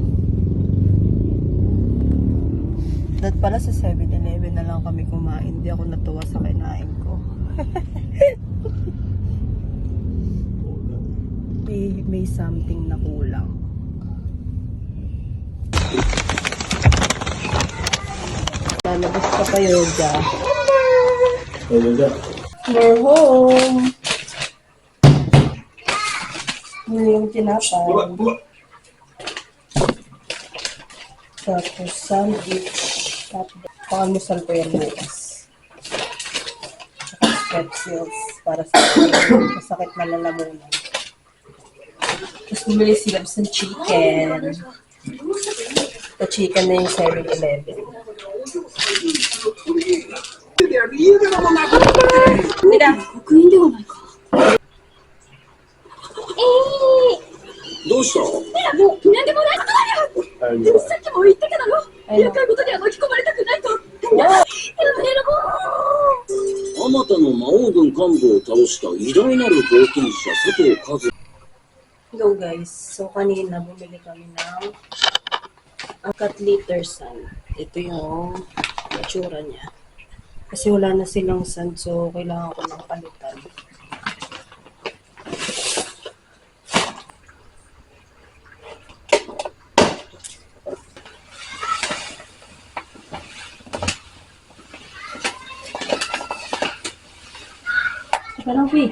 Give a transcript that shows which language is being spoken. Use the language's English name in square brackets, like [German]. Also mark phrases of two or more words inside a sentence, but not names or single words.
[Filipino] Dahil pala sa 7-Eleven na lang kami kumain. Hindi ako natuwa sa kinain ko. may something na kulang. Lalabas ka pa, Yoga. [English] We're home. [Filipino] Ano yung tinapay? Tapos sandwich. Tapos pangalmusal ko yan bukas. Saka pretzels para sa masakit na lalamunan. Tapos bumili si Labs ng chicken. Ito chicken na yung 7-Eleven. Mira, [Japanese] どうした？いや、もう、なんでもないことだよ。でもさっきも言ったけどよ。厄介事には巻き込まれたくないと。あまたの魔王軍幹部を倒した偉大なる冒険者佐藤和。 [English] Go guys. [Filipino] So kanina bumili kami ng [English] cat litter sand. [Filipino] Ito yung itsura niya. Kasi wala na silang sand, so kailangan ko ng palitan. Teka lang, Pi.